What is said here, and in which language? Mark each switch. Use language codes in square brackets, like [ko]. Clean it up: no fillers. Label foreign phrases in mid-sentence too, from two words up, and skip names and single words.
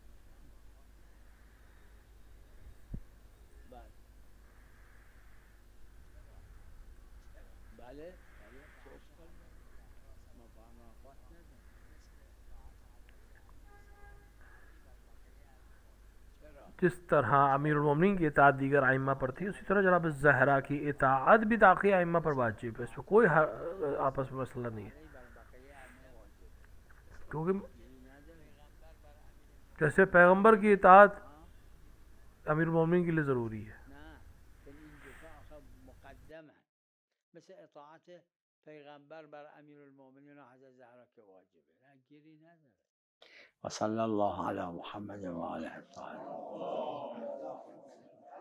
[fa] بله بله چه اشکال داره؟ مضاعفات نداره. [hi] जिस तरह अमीरुल मोमिनीन की इताअत दीगर आइम्मा पर थी, उसी तरह जनाब ज़हरा की इताअत भी बाकी आइम्मा पर वाजिब है, इसमें कोई आपस में मसला नहीं है। क्योंकि जैसे पैगंबर की इताअत अमीरुल मोमिनीन के लिए ज़रूरी है, [fa] مثل اطاعت پیغمبر بر امیر المؤمنین و حضرت زهرا که واجبه، نه گیری نداره. [ar] و صلی الله علی محمد و آله الطاهرین.